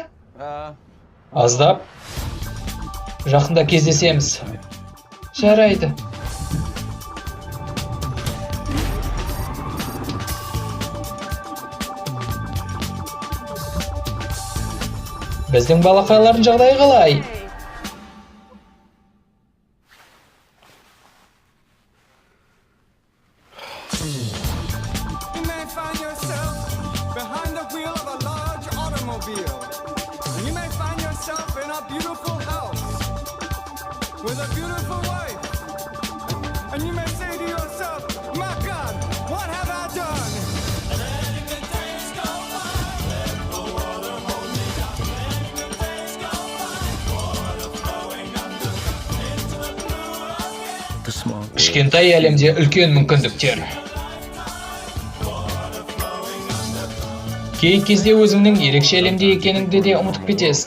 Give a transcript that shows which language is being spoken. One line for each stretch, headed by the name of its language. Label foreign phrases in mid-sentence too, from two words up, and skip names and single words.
Kazakh: Аздап. Жақында кездесеміз. Жарайды. Біздің балақайлардың жағдайы қалай?
English: You may find yourself behind the wheel of a large automobile. And you may find yourself in a beautiful house with a beautiful wife. And you may say to yourself, my God, what have I done?
Kazakh: Кішкентай әлемде үлкен мүмкіндіктер. Кей кезде өзіңнің ерекше әлемде екеніңді де ұмытып кетесің.